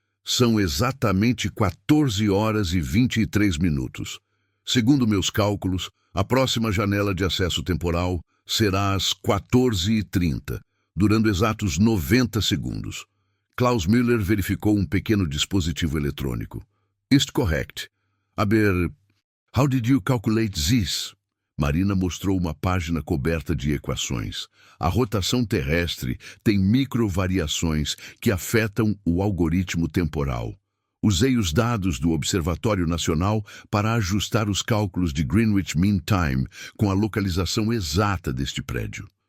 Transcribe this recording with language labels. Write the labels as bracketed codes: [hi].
[pt] São exatamente 14 horas e 23 minutos. Segundo meus cálculos, a próxima janela de acesso temporal será às 14h30, durando exatos 90 segundos. Klaus Müller verificou um pequeno dispositivo eletrônico. [de] Ist [en] correct. [de] Aber, [en] how did you calculate this? [pt] Marina mostrou uma página coberta de equações. A rotação terrestre tem microvariações que afetam o algoritmo temporal. Usei os dados do Observatório Nacional para ajustar os cálculos de Greenwich Mean Time com a localização exata deste prédio.